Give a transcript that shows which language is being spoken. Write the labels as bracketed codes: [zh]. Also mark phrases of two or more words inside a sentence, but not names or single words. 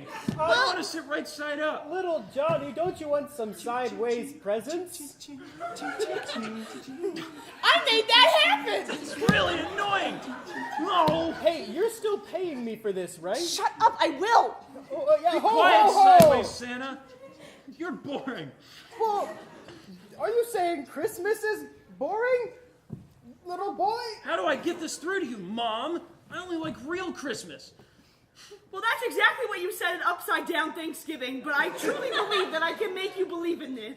[en] I want to sit right side up. Little Johnny, don't you want some sideways presents? I made that happen! It's really annoying. No. Hey, you're still paying me for this, right? Shut up, I will! Oh, yeah, ho, Quiet, ho, ho. Sideways Santa. You're boring. Well, are you saying Christmas is boring? Little boy? How do I get this through to you, Mom? I only like real Christmas. Well, that's exactly what you said at Upside Down Thanksgiving, but I truly believe that I can make you believe in this.